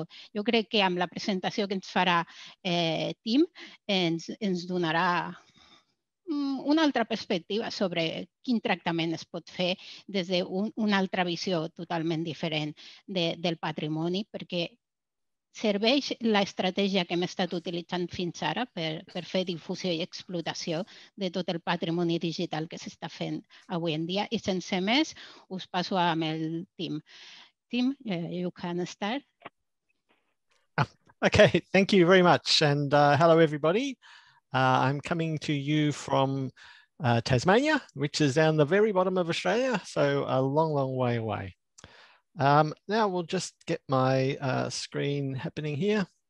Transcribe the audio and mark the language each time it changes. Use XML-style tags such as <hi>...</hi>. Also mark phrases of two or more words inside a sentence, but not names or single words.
<ca>Jo crec que amb la presentació que ens farà Tim ens donarà una altra perspectiva sobre quin tractament es pot fer des d'una altra visió totalment diferent del patrimoni, perquè serveix l'estratègia que hem estat utilitzant fins ara per fer difusió i explotació de tot el patrimoni digital que s'està fent avui en dia. I sense més, us passo amb el Tim.</ca> <en>Tim, you can start. Okay, thank you very much. And hello, everybody. I'm coming to you from Tasmania, which is down the very bottom of Australia, so a long, long way away. Now we'll just get my screen happening here.</en>